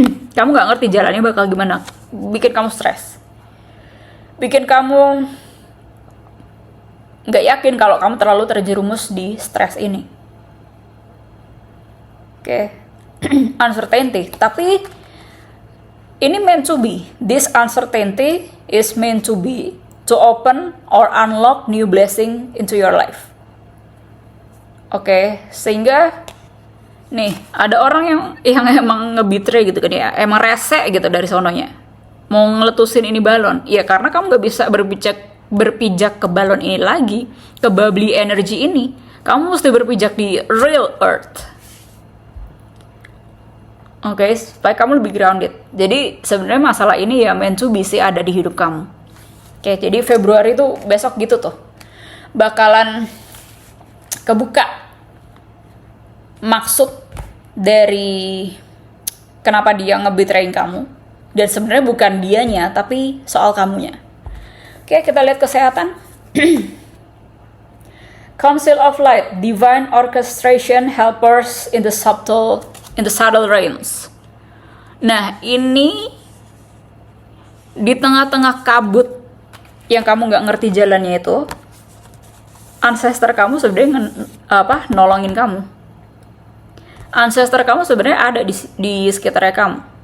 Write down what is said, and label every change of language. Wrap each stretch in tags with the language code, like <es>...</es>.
<id>Kamu nggak ngerti jalannya bakal gimana. Bikin kamu stres. Bikin kamu nggak yakin kalau kamu terlalu terjerumus di stres ini. Oke.</id> <en>uncertainty,</en> <id>tapi ini</id> <en>meant to be. This uncertainty is meant to be to open or unlock new blessing into your life.</en> <id>Oke, sehingga nih ada orang yang emang ngebitray gitu kan ya, emang rese gitu dari sononya, mau ngeletusin ini balon. Ya karena kamu nggak bisa berpijak ke balon ini lagi, ke</id> <en>bubbly energy</en> <id>ini. Kamu mesti berpijak di</id> <en>real earth.</en> <id>Oke, supaya kamu lebih grounded. Jadi sebenarnya masalah ini ya</id> <en>meant to be</en> <id>sih ada di hidup kamu. Oke, jadi Februari tuh besok gitu tuh bakalan kebuka maksud dari kenapa dia ngebetrayin kamu, dan sebenarnya bukan dianya tapi soal kamunya. Oke, kita lihat kesehatan.</id> <en>Council of Light, divine orchestration helpers in the subtle realms.</en> <id>Nah, ini di tengah-tengah kabut yang kamu nggak ngerti jalannya itu, ancestor kamu sebenarnya nolongin kamu. Ancestor kamu sebenarnya ada di sekitarnya kamu.</id>